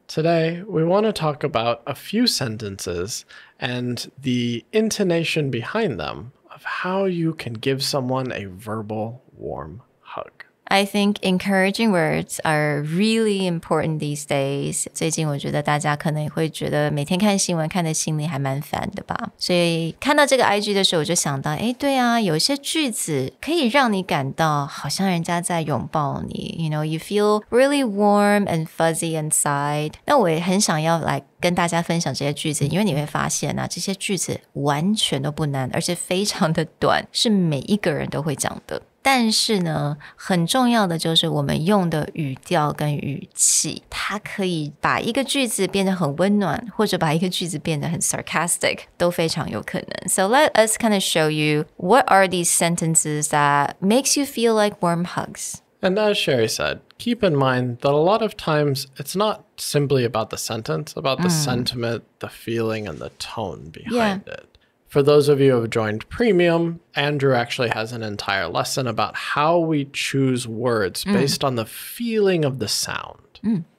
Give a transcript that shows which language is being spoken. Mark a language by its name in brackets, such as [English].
[English] Today, we want to talk about a few sentences and the intonation behind them of how you can give someone a verbal warm hug. I think encouraging words are really important these days. [Chinese] 最近我觉得大家可能也会觉得每天看新闻看得心里还蛮烦的吧。所以看到这个 IG 的时候，我就想到，对啊，有一些句子可以让你感到好像人家在拥抱你。 [English] You know, you feel really warm and fuzzy inside. [Chinese] 那我也很想要来跟大家分享这些句子，因为你会发现啊，这些句子完全都不难，而且非常的短，是每一个人都会讲的。但是呢，很重要的就是我们用的语调跟语气，它可以把一个句子变得很温暖，或者把一个句子变得很 sarcastic， 都非常有可能。 [English] So let us kind of show you what are these sentences that makes you feel like warm hugs. And as Sherry said, keep in mind that a lot of times it's not simply about the sentence, about the sentiment, the feeling, and the tone behind it. For those of you who have joined Premium, Andrew actually has an entire lesson about how we choose words based on the feeling of the sound.